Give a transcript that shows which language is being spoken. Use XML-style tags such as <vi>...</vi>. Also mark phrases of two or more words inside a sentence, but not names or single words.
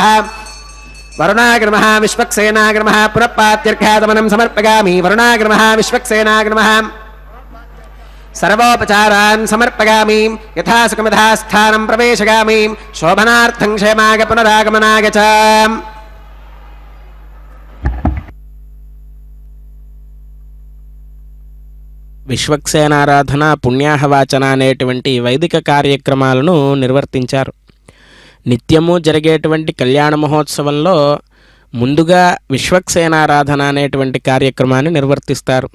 <sa>वरुणाग्रमः विश्वक्सेनाग्रमः पुनःपात्यर्घ्यादमनं समर्पयामि वरुणाग्रमः विश्वक्सेनाग्रमः सर्वोपचारान् समर्पयामि यथा सुखमथा स्थानं प्रवेशयामि शोभनार्थं क्षेमाय पुनरागमनाय च।</sa> <te>విశ్వక్సేనారాధన పుణ్యాహవాచన అనేటువంటి వైదిక కార్యక్రమాలను నిర్వర్తించారు. నిత్యము జరిగేటువంటి కళ్యాణ మహోత్సవంలో ముందుగా విశ్వక్సేనారాధన అనేటువంటి కార్యక్రమాన్ని నిర్వర్తిస్తారు.</te>